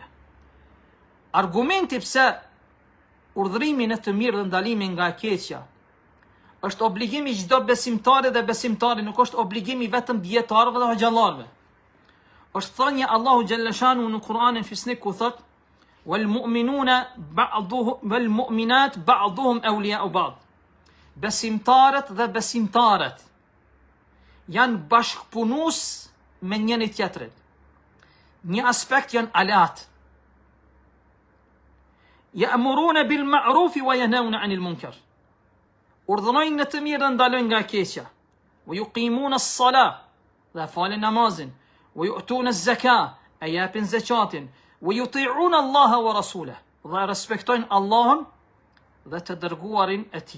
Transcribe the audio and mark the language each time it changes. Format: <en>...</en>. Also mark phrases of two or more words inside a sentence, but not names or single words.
<sq>Argumenti pse urdhërimi në të mirë dhe ndalimi nga keqja është obligim i çdo besimtari dhe besimtari, nuk është obligim i vetëm dietarëve dhe hoxhallarëve. Është thënia</sq> <ar>الله جل شأنه</ar> <sq>në Kur'anin fisnik ku thot</sq> <ar>والمؤمنون بعضهم والمؤمنات بعضهم أولياء بعض.</ar> <sq>Besimtarët dhe besimtarët janë bashkëpunues me njëri tjetrin. Një aspekt janë alat.</sq> <ar>يأمرون بالمعروف وينهون عن المنكر.</ar> <sq>Urdhërojnë në të mirë dhe ndalojnë nga keqja.</sq> <ar>ويقيمون الصلاة,</ar> <sq>dhe falin namazin.</sq> <ar>ويؤتون الزكاة,</ar> <sq>e japin zakatin.</sq> <ar>ويطيعون الله ورسوله,</ar> <sq>dhe respektojnë Allahun dhe të dërguarin e tij.</sq>